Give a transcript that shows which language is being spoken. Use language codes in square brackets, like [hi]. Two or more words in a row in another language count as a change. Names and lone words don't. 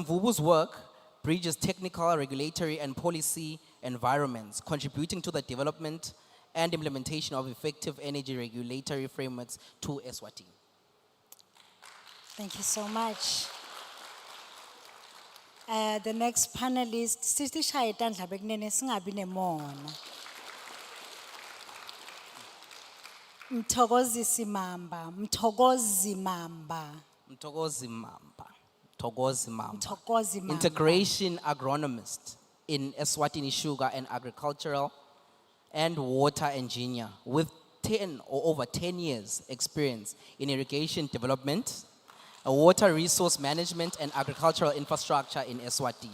[en] Mvubu's work bridges technical, regulatory, and policy environments, contributing to the development and implementation of effective energy regulatory frameworks to Eswatini. Thank you so much. The next panelist, Sister Shaitan Dlabekunene singabi nemona. Mthokozisi Mamba, Mthokozi Mamba, Mtokozi Mamba. Togozi Mamba. Mthokozi Mamba. Integration agronomist in Eswatini sugar and agricultural and water engineer with 10 or over 10 years experience in irrigation development, water resource management and agricultural infrastructure in Eswatini.